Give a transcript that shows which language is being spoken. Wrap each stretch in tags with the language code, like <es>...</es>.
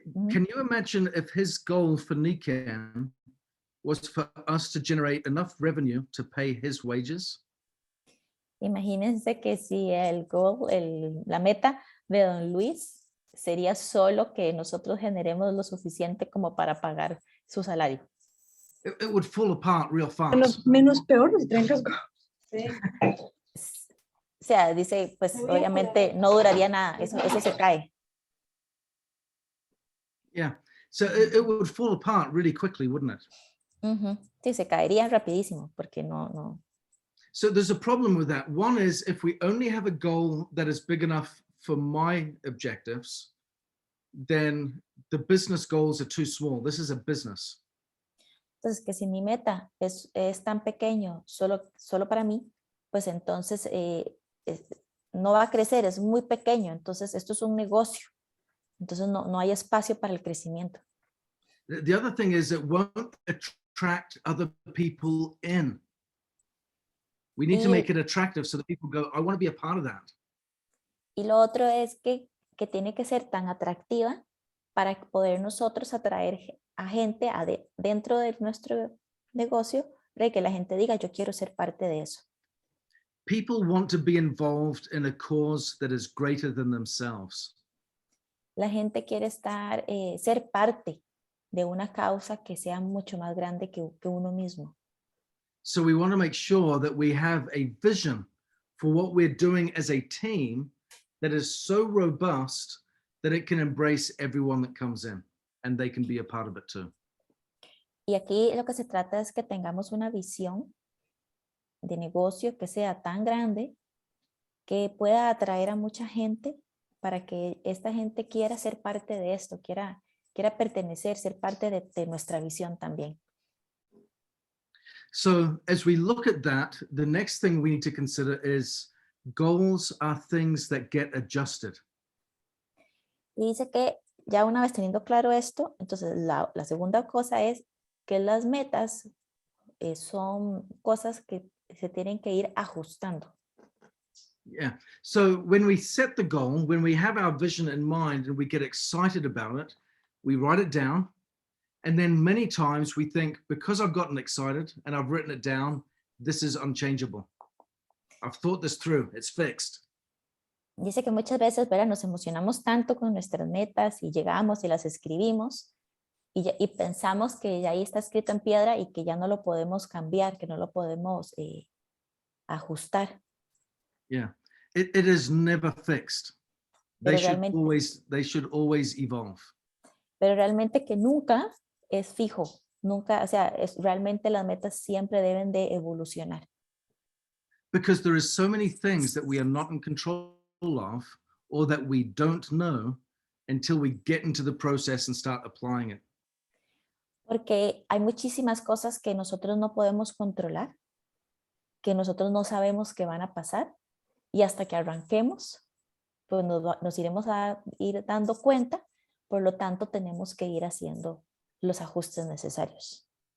<en>Can you imagine if his goal for Nikken was for us to generate enough revenue to pay his wages?</en> <es>Imagínense que si la meta de don Luis sería solo que nosotros generemos lo suficiente como para pagar su salario.</es> <en>It would fall apart real fast.</en> <es>Menos peor si traen casco. Sí. O sea, dice, pues obviamente no duraría nada, eso se cae.</es> <en>Yeah, so it would fall apart really quickly, wouldn't it?</en> <es>Sí, se caería rapidísimo porque no.</es> <en>So there's a problem with that. One is if we only have a goal that is big enough for my objectives, then the business goals are too small. This is a business.</en> <es>Entonces, que si mi meta es tan pequeño solo para mí, pues entonces no va a crecer, es muy pequeño. Entonces, esto es un negocio. Entonces, no hay espacio para el crecimiento.</es> <en>The other thing is it won't attract other people in. We need to make it attractive so that people go, I want to be a part of that.</en> <es>Y lo otro es que tiene que ser tan atractiva para poder nosotros atraer a gente dentro de nuestro negocio, de que la gente diga, yo quiero ser parte de eso.</es> <en>People want to be involved in a cause that is greater than themselves.</en> <es>La gente quiere ser parte de una causa que sea mucho más grande que uno mismo.</es> <en>So we want to make sure that we have a vision for what we're doing as a team that is so robust that it can embrace everyone that comes in and they can be a part of it too.</en> <es>Y aquí lo que se trata es que tengamos una visión de negocio que sea tan grande que pueda atraer a mucha gente para que esta gente quiera ser parte de esto, quiera pertenecer, ser parte de nuestra visión también.</es> <en>So as we look at that, the next thing we need to consider is goals are things that get adjusted.</en> <es>Y dice que ya una vez teniendo claro esto, entonces la segunda cosa es que las metas son cosas que se tienen que ir ajustando.</es> <en>Yeah. So when we set the goal, when we have our vision in mind and we get excited about it, we write it down. And then many times we think, because I've gotten excited and I've written it down, this is unchangeable. I've thought this through, it's fixed.</en> <es>Dice que muchas veces, ¿verdad? Nos emocionamos tanto con nuestras metas y llegamos y las escribimos y pensamos que ya ahí está escrito en piedra y que ya no lo podemos cambiar, que no lo podemos ajustar.</es> <en>Yeah, it is never fixed. They should always evolve.</en> <es>Pero realmente que nunca es fijo, nunca, o sea, realmente las metas siempre deben de evolucionar.</es> <en>Because there is so many things that we are not in control of or that we don't know until we get into the process and start applying it.</en> <es>Porque hay muchísimas cosas que nosotros no podemos controlar, que nosotros no sabemos que van a pasar y hasta que arranquemos, pues nos iremos a ir dando cuenta, por lo tanto tenemos que ir haciendo los ajustes necesarios.</es>